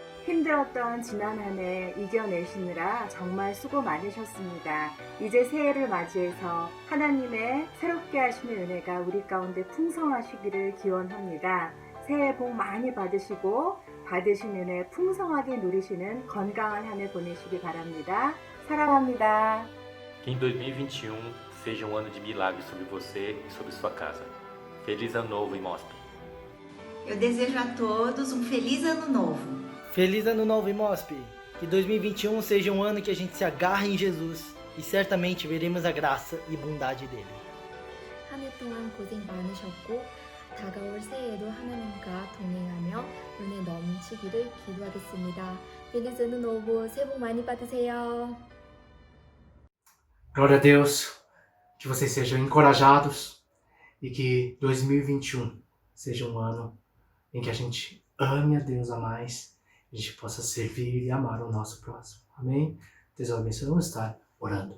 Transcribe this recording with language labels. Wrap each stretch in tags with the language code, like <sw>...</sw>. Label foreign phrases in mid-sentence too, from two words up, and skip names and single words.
<ko>힘들었던 지난 한 해 이겨내시느라 정말 수고 많으셨습니다. 이제 새해를 맞이해서 하나님의 새롭게 하시는 은혜가 우리 가운데 풍성하시기를 기원합니다. 새해 복 많이 받으시고 받으신 은혜 풍성하게 누리시는 건강한 한 해 보내시기 바랍니다. 사랑합니다.</ko> <pt>Que em 2021 seja um ano de milagres sobre você e sobre sua casa. Feliz Ano Novo, IMOSP. Eu desejo a todos um feliz ano novo. Feliz Ano Novo, IMOSP. Que 2021 seja um ano que a gente se agarre em Jesus e certamente veremos a graça e bondade dele.</pt> <ko>한 해 동안 고생 많으셨고 다가올 새해에도 하나님과 동행하며 은혜 넘치기를 기도하겠습니다.</ko> <pt>Feliz Ano Novo.</pt> <ko>새해 복 많이 받으세요.</ko> <pt>Glória a Deus, que vocês sejam encorajados e que 2021 seja um ano em que a gente ame a Deus a mais, a gente possa servir e amar o nosso próximo. Amém? Deus abençoe. Vamos estar orando.</pt>